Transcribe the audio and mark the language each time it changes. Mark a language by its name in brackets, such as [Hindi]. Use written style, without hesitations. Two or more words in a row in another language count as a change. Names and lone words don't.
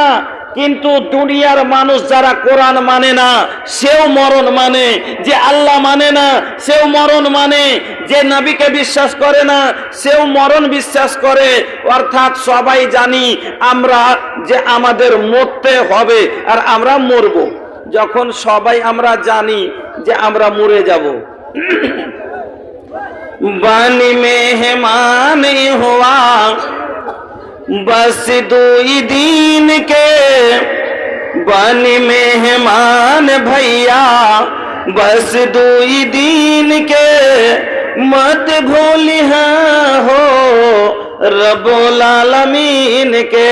[Bangla] কিন্তু দুনিয়ার মানুষ যারা কোরআন মানে না সেও মরণ মানে, যে আল্লাহ মানে না সেও মরণ মানে, যে নবীকে বিশ্বাস করে না সেও মরণ বিশ্বাস করে। অর্থাৎ সবাই জানি আমরা যে আমাদের মরতে হবে আর আমরা মরব। যখন সবাই আমরা জানি যে আমরা মরে যাব, [Bhojpuri] बानि मेहमान हुआ बस 2 दिन के, बनी मेहमान भैया बस 2 दिन के, मत भूलिहा [Arabic] ربّ العالمين [Bhojpuri] के।